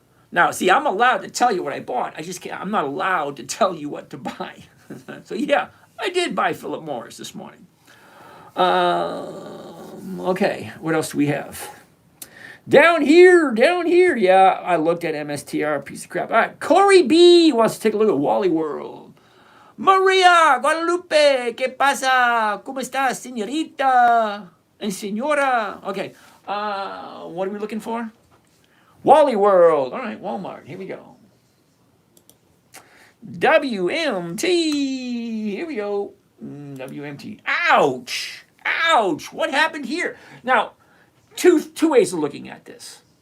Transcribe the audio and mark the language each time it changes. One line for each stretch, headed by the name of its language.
English: Now, see, I'm allowed to tell you what I bought. I just can't. I'm not allowed to tell you what to buy. So, yeah, I did buy Philip Morris this morning. Okay, what else do we have? Down here, yeah, I looked at MSTR, piece of crap. All right, Corey B wants to take a look at Wally World.
Spanish: Maria Guadalupe, ¿qué pasa? ¿Cómo estás, señorita and señora?
English: Okay, what are we looking for? Wally World. All right, Walmart, here we go. WMT, here we go. WMT. Ouch, what happened here? Now, Two ways of looking at this.